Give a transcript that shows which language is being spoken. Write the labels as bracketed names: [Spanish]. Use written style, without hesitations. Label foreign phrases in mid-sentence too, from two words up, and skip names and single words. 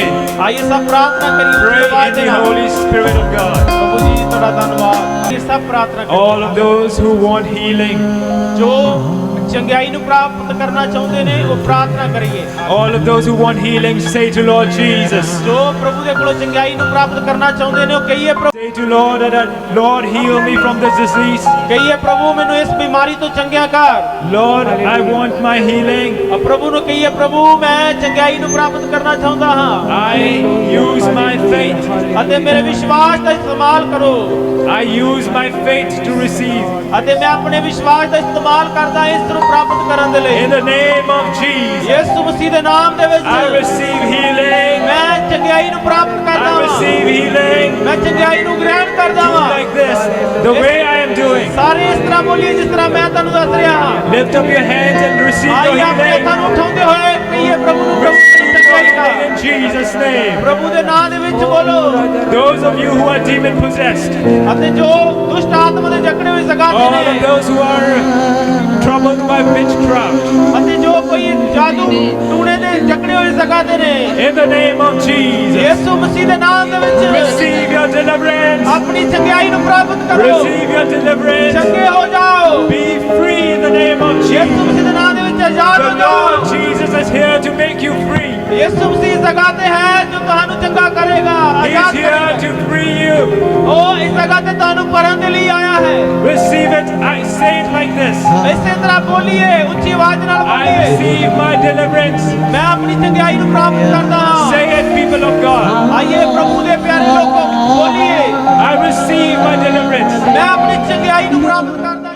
[Hindi] ਆइए सब प्रार्थना [English] Pray [Hindi] करिए [English] in the Holy Spirit of God. [Punjabi] ਪ੍ਰਭੂ ਜੀ ਤੁਹਾਡਾ ਧੰਨਵਾਦ। ਇਹ ਸਭ ਪ੍ਰਾਰਥਨਾ ਕਰੀਏ। [English] All of those who want healing, [Punjabi] ਜੋ ਚੰਗਿਆਈ ਨੂੰ ਪ੍ਰਾਪਤ ਕਰਨਾ ਚਾਹੁੰਦੇ ਨੇ ਉਹ ਪ੍ਰਾਰਥਨਾ ਕਰੀਏ। [English] all of those who want healing, say to Lord Jesus. [Punjabi] ਜੋ ਪ੍ਰਭੂ ਦੇ ਕੋਲੋਂ ਚੰਗਿਆਈ ਨੂੰ ਪ੍ਰਾਪਤ ਕਰਨਾ ਚਾਹੁੰਦੇ ਨੇ ਉਹ ਕਹੀਏ ਪ੍ਰਭੂ, [English] Say to Lord that Lord, heal me from this disease. [Punjabi] ਕਹੀਏ ਪ੍ਰਭੂ ਮੈਨੂੰ ਇਸ ਬਿਮਾਰੀ ਤੋਂ ਚੰਗਿਆ ਕਰ। [English] Lord, I want my healing. [Punjabi] ਪ੍ਰਭੂ ਨੂੰ ਕਹੀਏ ਪ੍ਰਭੂ ਮੈਂ ਚੰਗਿਆਈ ਨੂੰ ਪ੍ਰਾਪਤ ਕਰਨਾ ਚਾਹੁੰਦਾ ਹਾਂ। [English] I use my faith. [Punjabi] ਅਤੇ ਮੇਰੇ ਵਿਸ਼ਵਾਸ ਦਾ ਇਸਤੇਮਾਲ ਕਰੋ [English] I use my faith to receive. [Punjabi] ਅਤੇ ਮੈਂ ਆਪਣੇ ਵਿਸ਼ਵਾਸ ਦਾ ਇਸਤੇਮਾਲ ਕਰਦਾ ਇਸ ਨੂੰ ਪ੍ਰਾਪਤ ਕਰਨ ਦੇ ਲਈ [English] In the name of Jesus, [Punjabi] ਯਿਸੂ ਮਸੀਹ ਦੇ ਨਾਮ ਦੇ ਵਿੱਚ [English] I receive healing. [Punjabi] ਮੈਂ ਚੰਗਿਆਈ ਨੂੰ ਪ੍ਰਾਪਤ ਕਰਦਾ [English] I [Punjabi] ਹਾਂ [English] receive healing. [Punjabi] ਮੈਂ ਚੰਗਿਆਈ ਨੂੰ ਗ੍ਰਹਿਣ ਕਰਦਾ ਹਾਂ [English] Like this, the way I am doing. [Punjabi] ਸਾਰੇ ਇਸ ਤਰ੍ਹਾਂ ਬੋਲੀਏ ਜਿਸ ਤਰ੍ਹਾਂ ਮੈਂ ਤੁਹਾਨੂੰ ਦੱਸ ਰਿਹਾ ਹਾਂ [English] Lift up your hands and receive your [Punjabi] ਆइए ਆਪਣੇ [English] healing. [Punjabi] ਹੱਥਾਂ ਨੂੰ ਉਠਾਉਂਦੇ ਹੋਏ ਕਹੀਏ ਪ੍ਰਭੂ ਨੂੰ ਪ੍ਰਭੂ ਦੀ ਚੰਗਿਆਈ ਦਾ [English] In Jesus' name. [Punjabi] ਪ੍ਰਭੂ ਦੇ ਨਾਮ ਦੇ ਵਿੱਚ ਬੋਲੋ [English] Those of you who are demon possessed, [Punjabi] ਅਤੇ ਜੋ ਦੁਸ਼ਟ ਆਤਮਾ ਦੇ ਜਕੜੇ ਹੋਏ ਜ਼ਗਾਤੇ [English] all of [Punjabi] ਨੇ [English] those who are troubled by witchcraft, [Punjabi] ਅਤੇ ਜੋ ਕੋਈ ਜਾਦੂ ਟੂਣੇ ਦੇ ਜਕੜੇ ਹੋਏ ਜ਼ਗਾਤੇ ਨੇ [English] in the name of Jesus, [Punjabi] ਯਿਸੂ ਮਸੀਹ ਦੇ ਨਾਮ ਦੇ ਵਿੱਚ [English] receive your deliverance. [Punjabi] ਆਪਣੀ ਚੰਗਿਆਈ ਨੂੰ ਪ੍ਰਾਪਤ ਕਰੋ [English] Receive your deliverance. [Punjabi] ਚੰਗੇ ਹੋ ਜਾਓ [English] Be free in the name of [Punjabi] ਯਿਸੂ [English] Jesus. [Punjabi] ਮਸੀਹ ਦੇ ਨਾਮ ਦੇ ਵਿੱਚ ਆਜ਼ਾਦ [English] The [Punjabi] ਹੋ ਜਾਓ [English] Lord Jesus is here to make you free. [Punjabi] ਯਿਸੂ ਮਸੀਹ ਜਗ੍ਹਾ ਤੇ ਹੈ ਜੋ ਤੁਹਾਨੂੰ ਚੰਗਾ ਕਰੇਗਾ [English] He's [Punjabi] ਆਜ਼ਾਦ [English] here [Punjabi] ਕਰੇਗਾ [English] to free you. [Punjabi] ਉਹ ਇਸ ਜਗ੍ਹਾ ਤੇ ਤੁਹਾਨੂੰ ਕਰਨ ਦੇ ਲਈ ਆਇਆ ਹੈ [English] Receive it. I say it like this. [Punjabi] ਇਸੇ ਤਰ੍ਹਾਂ ਬੋਲੀਏ ਉੱਚੀ ਆਵਾਜ਼ ਨਾਲ [English] I [Punjabi] ਬੋਲੀਏ [English] receive my deliverance. [Punjabi] ਮੈਂ ਆਪਣੀ ਚੰਗਿਆਈ ਨੂੰ ਪ੍ਰਾਪਤ ਕਰਦਾ ਹਾਂ [English] Say it, people of God. [Punjabi] ਆइए ਪ੍ਰਭੂ ਦੇ ਪਿਆਰੇ ਲੋਕੋ ਬੋਲੀਏ [English] I receive my deliverance. [Punjabi] ਮੈਂ ਆਪਣੀ ਚੰਗਿਆਈ ਨੂੰ ਪ੍ਰਾਪਤ